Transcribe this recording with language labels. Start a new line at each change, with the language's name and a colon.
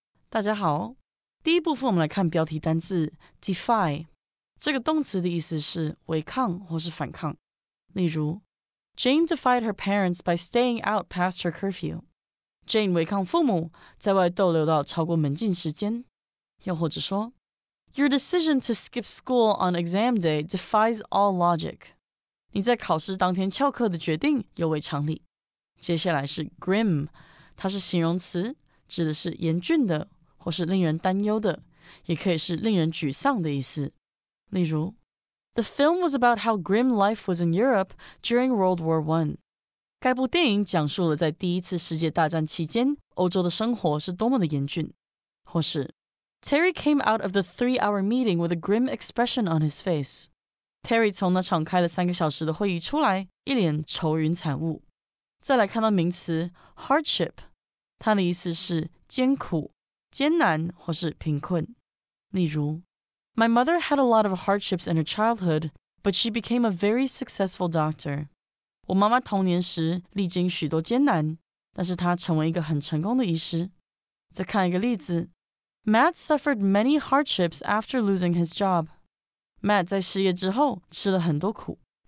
Chinese: 大家好，第一部分我们来看标题单字 defy。这个动词的意思是违抗或是反抗。例如
English: Jane defied her parents by staying out past her curfew.
Chinese: Jane 违抗父母，在外逗留到超过门禁时间。又或者说
English: Your decision to skip school on exam day defies all logic.
Chinese: 你在考试当天翘课的决定有违常理。接下来是 grim， 它是形容词，指的是严峻的或是令人担忧的，也可以是令人沮丧的意思。例如
English: The film was about how grim life was in Europe during World War I.
Chinese: 该部电影讲述了在第一次世界大战期间，欧洲的生活是多么的严峻。或是
English: Terry came out of the 3-hour meeting with a grim expression on his face.
Chinese: Terry 从那场开了3个小时的会议出来，一脸愁云惨雾。再来看到名词 hardship， 它的意思是艰苦、艰难或是贫困。例如
English: My mother had a lot of hardships in her childhood, but she became a very successful doctor.
Chinese: 我妈妈童年时历经许多艰难，但是她成为一个很成功的医师。再看一个例子
English: Matt suffered many hardships after losing his job.
Chinese: Matt 在失业之后吃了很多苦。